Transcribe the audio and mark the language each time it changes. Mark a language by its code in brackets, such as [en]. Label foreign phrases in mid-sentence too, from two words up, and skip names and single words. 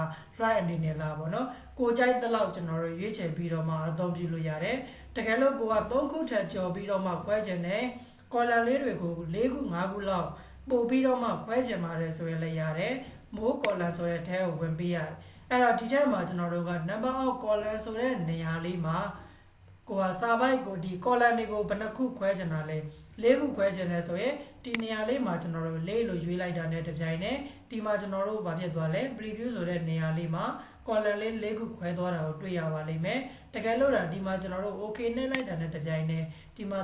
[my] right အနေနဲ့လားပေါ့နော်ကိုကြိုက်တဲ့လောက်ကျွန်တော်တို့ရွေးချယ်ပြီးတော့မှအသုံးပြုလို့ရတယ်တကယ်လို့ကိုက3ခုထပ်ကျော်ပြီးတော့မှခွဲချင်တယ် column လေးတွေကို4ခု5ခုလောက်ပို့ပြီးတော့မှခွဲချင်ပါတယ်ဆိုရင်လည်းရတယ် [en] more column [my] ဆိုတဲ့ထဲကိုဝင်ပေးရတယ်အဲ့တော့ဒီထဲ မှာကျွန်တော်တို့က [en] number of column [my] ဆိုတဲ့နေရာလေးမှာကိုကစာပိုက်ကိုဒီ column တွေကိုဘယ်နှခုခွဲချင်တာလဲ4ခုခွဲချင်တယ်ဆိုရင်ဒီနေရာလေးမှာကျွန်တော်တို့4လို့ရွေးလိုက်တာနဲ့တပြိုင်နက်ဒီမှာကျွန်တော် တို့ဘာဖြစ်သွားလဲ preview ဆိုတဲ့နေရာလေးမှာ column လေး4ခုခွဲသွားတာကိုတွေ့ရပါလိမ့်မယ်တကယ်လို့ဒီမှာကျွန်တော်တို့ okay နဲ့လိုက်တာနဲ့တပြိုင်နက်ဒီမှာ